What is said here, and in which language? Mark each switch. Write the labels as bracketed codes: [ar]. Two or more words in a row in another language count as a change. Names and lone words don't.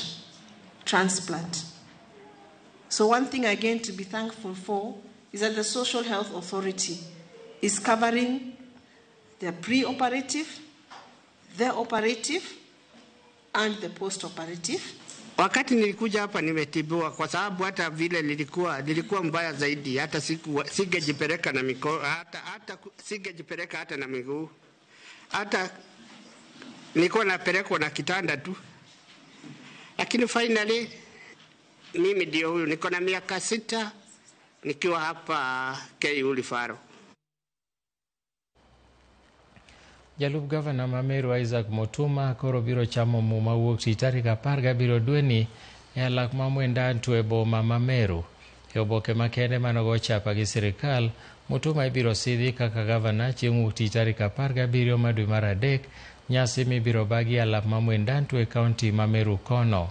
[en] Transplant. So one thing again to be thankful for is that the Social Health Authority is covering the pre-operative, the operative, and the post-operative. [sw] Wakati nilikuja hapa nimetibiwa, kwa sababu hata vile nilikuwa mbaya zaidi, hata singejipeleka na mikono, hata singejipeleka hata na miguu, hata nilikuwa napelekwa na kitanda tu. Lakini finally mimi ndio huyu, niko na miaka 6 nikiwa hapa KU Lifaro. [luo] Jalup Gavana ma Meru Isaac Mutuma koro biro chamo muma wuok tich tarik 17 dweni e alak ma Mwendantu e boma ma Meru. E oboke makende manogo chapa gi sirikal, Mutuma ibiro sidhi kaka gavana chieng' wuok tich tarik 17 dwe mar adek, nyasi mibiro bagi alap ma Mwendantu e kaunti ma Meru kono.